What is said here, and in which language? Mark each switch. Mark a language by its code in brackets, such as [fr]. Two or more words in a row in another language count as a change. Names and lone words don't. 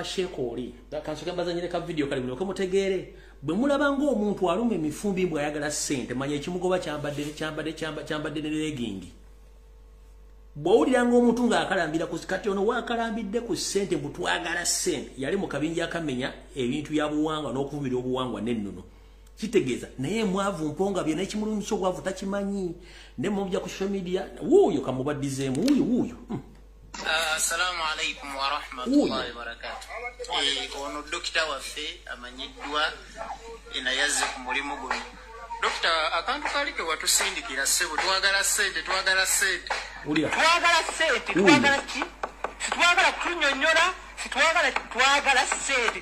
[lg] masheeko oli kansoke mbazanyire ka video kali bulyoke mutegeere bwe mulaba ng'omuntu aluma emifumbi mbwe ayagala ssente manya ekimugoba kyambadde ne legingi bw'owulira ng'omuntu ng'akalambira kati ono waakalambidde ku ssente mbu twagala ssente yali mu kabinja akamenya ebintu bya buwangwa n'okuvumira obuwangwa n'ennono kitegeeza naye mwavu mponga bye n'ekimulumisa obwavu takimanyi ne mubya ku [en] social media [lg] wuuyo kamubaddizeemu wuuyo [ar] السلام عليكم ورحمة الله وبركاته. [lg] Ono dokita waffe amanyiddwa enayazze ku mulimu guno. Dokta, akantu kali ke watusindikira ssebo twagala ssente twagala ssente. Twagala ssente twagala ki? Twagala kunyonyola twagala ssente